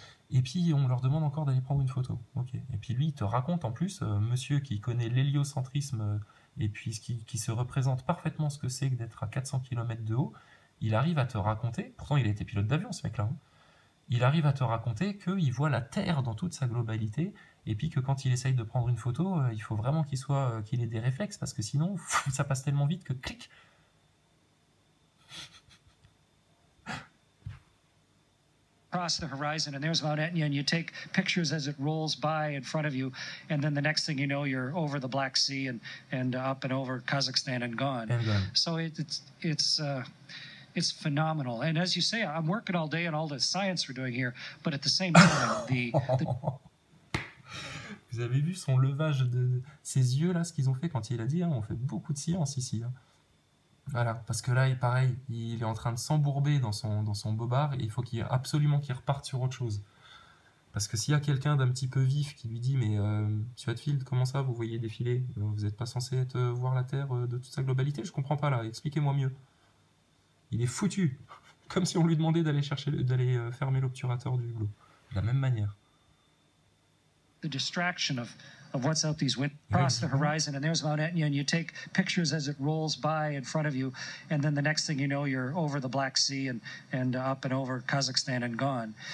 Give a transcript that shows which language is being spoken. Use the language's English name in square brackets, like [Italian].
[French] Et puis on leur demande encore d'aller prendre une photo. Okay. Et puis lui, il te raconte en plus, monsieur qui connaît l'héliocentrisme et puis qui se représente parfaitement ce que c'est que d'être à 400 km de haut, il arrive à te raconter, pourtant il a été pilote d'avion ce mec-là, hein, il arrive à te raconter qu'il voit la Terre dans toute sa globalité, et puis que quand il essaye de prendre une photo, il faut vraiment qu'il ait des réflexes, parce que sinon, ça passe tellement vite que clic. [English] Across the horizon, and there's Mount Etna, and you take pictures as it rolls by in front of you, and then the next thing you know, you're over the Black Sea and up and over Kazakhstan and gone. So it's phenomenal. And as you say, I'm working all day on all the science we're doing here, but at the same time, [French] Vous avez vu son levage de ses yeux là, ce qu'ils ont fait quand il a dit, hein, on fait beaucoup de science ici. Hein. Voilà, parce que là, pareil, il est en train de s'embourber dans son bobard, et il faut absolument qu'il reparte sur autre chose. Parce que s'il y a quelqu'un d'un petit peu vif qui lui dit, mais monsieur Hatfield, comment ça, vous voyez défiler? Vous n'êtes pas censé voir la Terre de toute sa globalité? Je comprends pas là, expliquez-moi mieux. Il est foutu, comme si on lui demandait d'aller fermer l'obturateur du hublot. De la même manière. [English] The distraction of what's out these windows across the horizon, and there's Mount Etna, and you take pictures as it rolls by in front of you, and then the next thing you know, you're over the Black Sea and up and over Kazakhstan and gone.